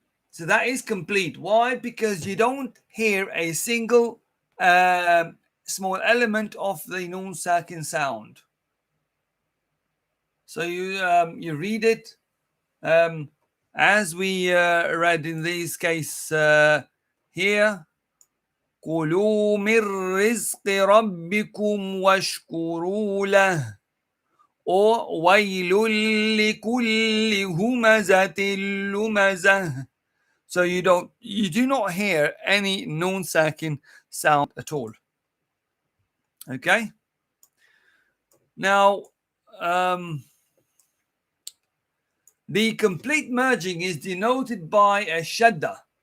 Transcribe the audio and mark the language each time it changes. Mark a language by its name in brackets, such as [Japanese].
[English] So that is complete. Why? Because you don't hear a single small element of the noon sakin sound. So you read it as we read in this case here. [Arabic] كلوا من رزق ربكم واشكروا له [English] or [Arabic] ويل لكل همزة لمزة. [English] So you do not hear any noon sakin sound at all. Okay. Now, the complete merging is denoted by a shadda.